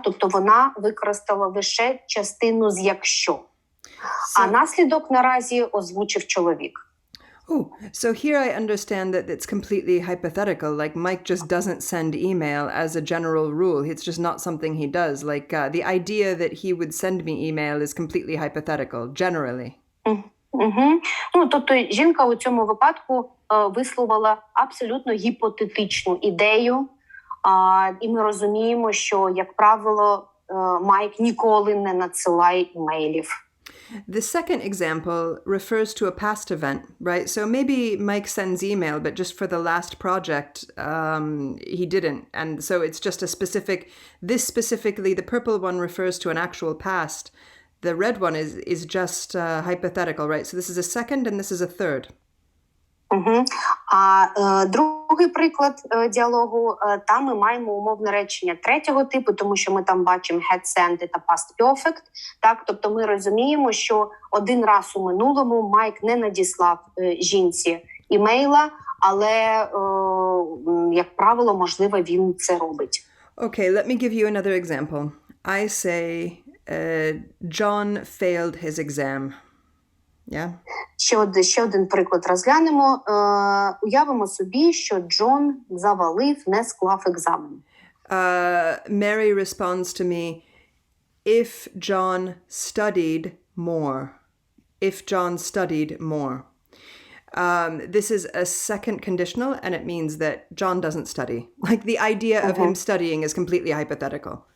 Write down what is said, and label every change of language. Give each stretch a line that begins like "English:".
Ukrainian: Тобто вона використала лише частину з «якщо». А наслідок наразі озвучив чоловік.
English: Oh, so here I understand that it's completely hypothetical. Like Mike just doesn't send email as a general rule. It's just not something he does. Like the idea that he would send me email is completely hypothetical, generally.
Ukrainian: Тобто жінка у цьому випадку висловила абсолютно гіпотетичну ідею. І ми розуміємо, що, як правило, Майк ніколи не надсилає імейлів.
English: The second example refers to a past event, right? So maybe Mike sends email, but just for the last project, he didn't. And so it's just a specifically, the purple one refers to an actual past. The red one is just hypothetical, right? So this is a second and this is a third.
Ukrainian: А другий приклад діалогу, там ми маємо умовне речення третього типу, тому що ми там бачимо
English: had sent
Ukrainian: та past perfect. Так? Тобто ми розуміємо, що один раз у минулому Майк не надіслав жінці імейла, але, як правило, можливо, він це робить.
English: Okay, let me give you another example. I say, John failed his exam. Yeah?
Ukrainian: Ще один приклад розглянемо. Уявимо собі, що Джон завалив, не склав екзамен.
English: Mary responds to me, if John studied more. If John studied more. This is a second conditional, and it means that John doesn't study. Like, the idea of him studying is completely hypothetical.